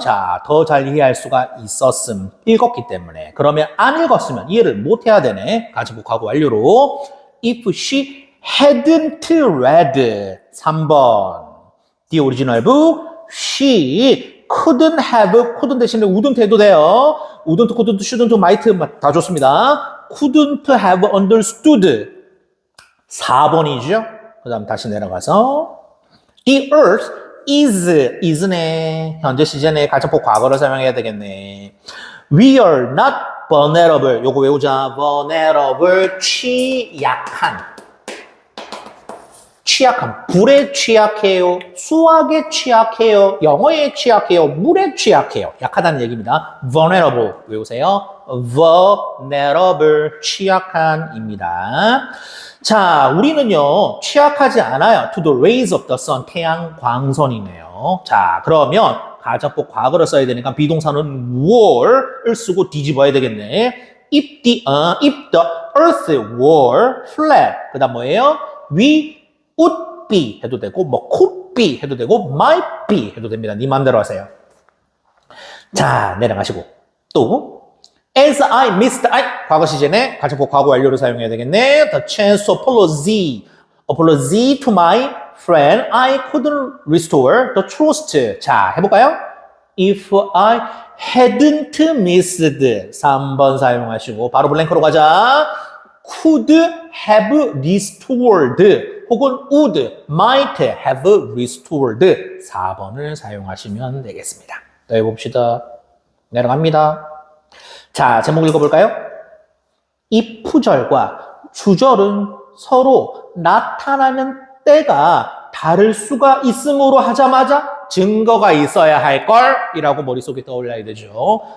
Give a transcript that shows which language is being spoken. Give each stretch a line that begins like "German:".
Korean: 자, 더 잘 이해할 수가 있었음. 읽었기 때문에. 그러면 안 읽었으면 이해를 못 해야 되네.
English: 가정법하고 완료로. If she hadn't read. 3번. The original book. She couldn't have.
Korean: couldn't 대신에 wouldn't 해도 돼요.
English: wouldn't, couldn't, shouldn't, might 다 좋습니다. couldn't have understood.
Korean: 4번이죠. 그 다음 다시 내려가서 The earth is 네. 현재 시제네. 가정법 과거를 사용해야 되겠네.
English: We are not vulnerable. 요거 외우자. vulnerable.
Korean: 취약한. 불에 취약해요. 수학에 취약해요. 영어에 취약해요. 물에 취약해요. 약하다는 얘기입니다. vulnerable 외우세요. vulnerable 취약한입니다. 자, 우리는요 취약하지 않아요.
English: To the rays of the sun 태양 광선이네요.
Korean: 자, 그러면 가정법 과거를 써야 되니까 비동사는 were을 쓰고 뒤집어야 되겠네.
English: If the earth were flat, 그다음 뭐예요? We would be 해도 되고 뭐 could be 해도 되고 might be 해도 됩니다. 네 맘대로 하세요.
Korean: 자, 내려가시고 또 As I missed, 과거 시제네. 가정법 과거 완료를 사용해야 되겠네.
English: The chance to apology to my friend, I couldn't restore the trust.
Korean: 자, 해볼까요? If I hadn't missed, 3번 사용하시고 바로 블랭크로 가자.
English: Could have restored, 혹은 would, might have restored.
Korean: 4번을 사용하시면 되겠습니다. 또 해봅시다. 내려갑니다. 자, 제목 읽어볼까요? 이 푸절과 주절은 서로 나타나는 때가 다를 수가 있음으로 하자마자 증거가 있어야 할 걸 이라고 머릿속에 떠올려야 되죠.